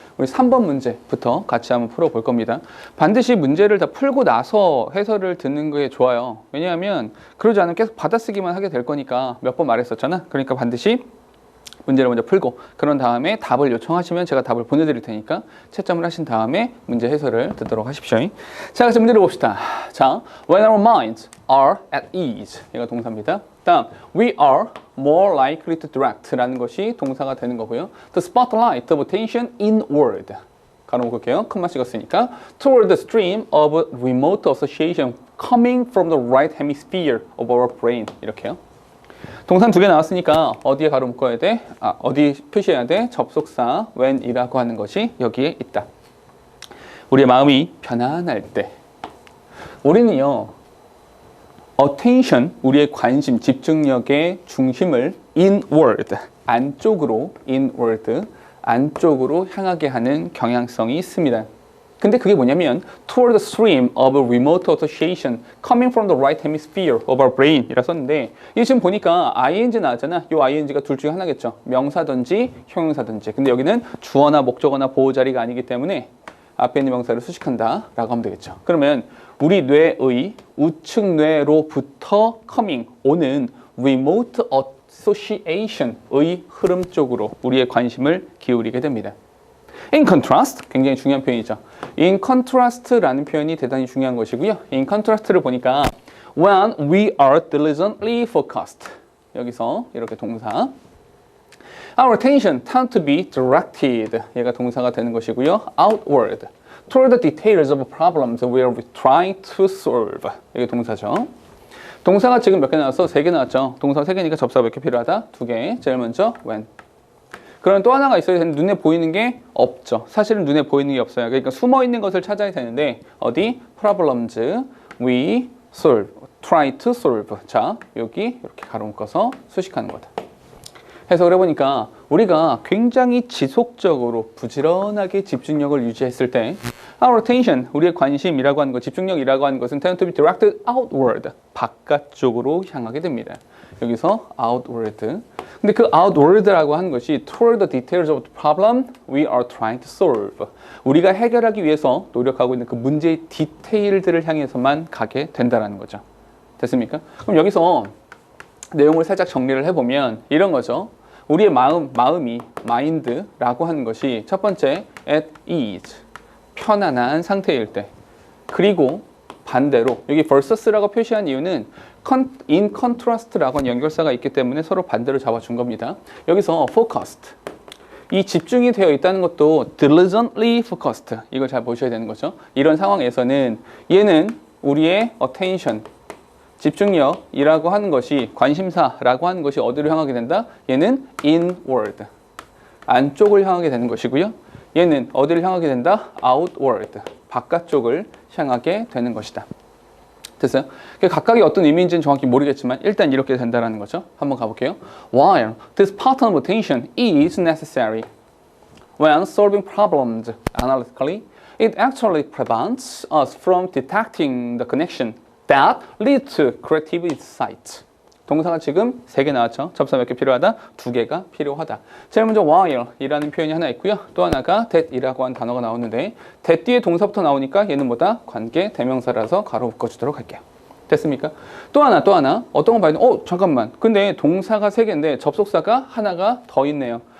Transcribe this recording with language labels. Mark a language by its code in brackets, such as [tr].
[ko] 우리 3번 문제부터 같이 한번 풀어볼 겁니다. 반드시 문제를 다 풀고 나서 해설을 듣는 게 좋아요. 왜냐하면 그러지 않으면 계속 받아쓰기만 하게 될 거니까 몇 번 말했었잖아. 그러니까 반드시 문제를 먼저 풀고 그런 다음에 답을 요청하시면 제가 답을 보내드릴 테니까 채점을 하신 다음에 문제 해설을 듣도록 하십시오. 자, 그래서 문제를 봅시다. [en] 자, when our minds are at ease. [ko] 이거 동사입니다. [en] 다음, we are more likely to direct [ko] 라는 것이 동사가 되는 거고요. [en] The spotlight of attention inward. [ko] 가로 볼게요. 큰맛 찍었으니까 [en] toward the stream of remote association coming from the right hemisphere of our brain. [ko] 이렇게요. 동사 두 개 나왔으니까 어디에 가로 묶어야 돼? 어디 표시해야 돼? 접속사 when이라고 하는 것이 여기에 있다. 우리의 마음이 편안할 때 우리는요 attention, 우리의 관심, 집중력의 중심을 inward, 안쪽으로 inward, 안쪽으로 향하게 하는 경향성이 있습니다. 근데 그게 뭐냐면 [en] toward the stream of a remote association coming from the right hemisphere of our brain [ko] 이라 썼는데 이게 지금 보니까 ing 나왔잖아. 이 ing가 둘 중에 하나겠죠. 명사든지 형용사든지. 근데 여기는 주어나 목적어나 보호자리가 아니기 때문에 앞에 있는 명사를 수식한다 라고 하면 되겠죠. 그러면 우리 뇌의 우측 뇌로부터 coming, 오는 remote association의 흐름 쪽으로 우리의 관심을 기울이게 됩니다. In contrast, 굉장히 중요한 표현이죠. In contrast라는 표현이 대단히 중요한 것이고요. [en] In contrast [ko] 를 보니까 [en] when we are diligently focused. [ko] 여기서 이렇게 동사. [en] Our attention tends to be directed. [ko] 얘가 동사가 되는 것이고요. [en] Outward. Toward the details of problems we are trying to solve. [ko] 이게 동사죠. 동사가 지금 몇 개 나왔어? 3개 나왔죠. 동사 3개니까 접사가 몇 개 필요하다? 2개. 제일 먼저 when. 그럼 또 하나가 있어야 되는데 눈에 보이는 게 없죠. 사실은 눈에 보이는 게 없어요. 그러니까 숨어 있는 것을 찾아야 되는데 어디? [en] Problems we solve, try to solve. [ko] 자, 여기 이렇게 가로 묶어서 수식하는 거다. 해석을 해보니까 우리가 굉장히 지속적으로 부지런하게 집중력을 유지했을 때 our attention, 우리의 관심이라고 하는 것, 집중력이라고 하는 것은 [en] tend to be directed outward, [ko] 바깥쪽으로 향하게 됩니다. 여기서 outward. 근데 그 [en] outward [ko] 라고 하는 것이 [en] toward the details of the problem we are trying to solve. [ko] 우리가 해결하기 위해서 노력하고 있는 그 문제의 디테일들을 향해서만 가게 된다는 거죠. 됐습니까? 그럼 여기서 내용을 살짝 정리를 해보면 이런 거죠. 우리의 마음이 mind라고 하는 것이 첫 번째 at ease, 편안한 상태일 때. 그리고 반대로 여기 versus라고 표시한 이유는 in contrast라고 하는 연결사가 있기 때문에 서로 반대로 잡아준 겁니다. 여기서 focused, 이 집중이 되어 있다는 것도 diligently focused, 이걸 잘 보셔야 되는 거죠. 이런 상황에서는 얘는 우리의 attention, 집중력이라고 하는 것이, 관심사라고 하는 것이 어디로 향하게 된다? 얘는 inward, 안쪽을 향하게 되는 것이고요. 얘는 어디를 향하게 된다? outward, 바깥쪽을 향하게 되는 것이다. 됐어요? 각각이 어떤 의미인지는 정확히 모르겠지만 일단 이렇게 된다는 거죠. 한번 가볼게요. [en] While this pattern of attention is necessary when solving problems analytically, it actually prevents us from detecting the connection that leads to creative insight. [ko] 동사가 지금 3개 나왔죠. 접사 몇 개 필요하다? 2개가 필요하다. 제일 먼저 while 이라는 표현이 하나 있고요. 또 하나가 that 이라고 하는 단어가 나오는데 that 뒤에 동사부터 나오니까 얘는 뭐다? 관계 대명사라서 가로 묶어주도록 할게요. 됐습니까? 또 하나 어떤 거 봐야 돼? 잠깐만. 근데 동사가 3개인데 접속사가 하나가 더 있네요.